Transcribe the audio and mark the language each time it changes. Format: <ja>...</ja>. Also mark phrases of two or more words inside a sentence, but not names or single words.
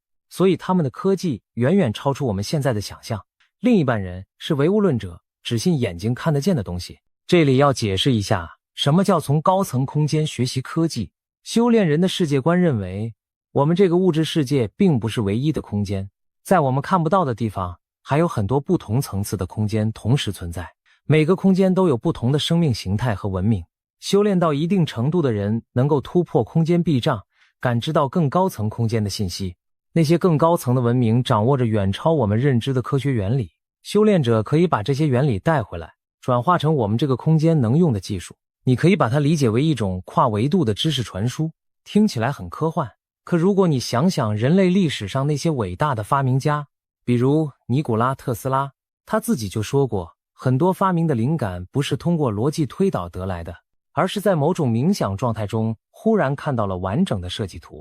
<zh>所以他們的科技遠遠超出我們現在的想象。另一半人是唯物論者，只信眼睛看得見的東西。這裡要解釋一下，什麼叫從高層空間學習科技。修煉人的世界觀認為，我們這個物質世界並不是唯一的空間，在我們看不到的地方， 還有很多不同層次的空間同時存在，每個空間都有不同的生命形態和文明。修煉到一定程度的人能夠突破空間壁障，感知到更高层空間的信息。那些更高层的文明掌握着遠超我们認知的科學原理，修煉者可以把這些原理帶回來，轉化成我們這個空間能用的技術。你可以把它理解為一種跨維度的知識傳輸，聽起來很科幻。可如果你想想人類歷史上那些偉大的發明家，比如尼古拉·特斯拉，他自己就說過，很多發明的靈感不是通過邏輯推導得來的，而是在某種冥想狀態中忽然看到了完整的設計圖。</zh>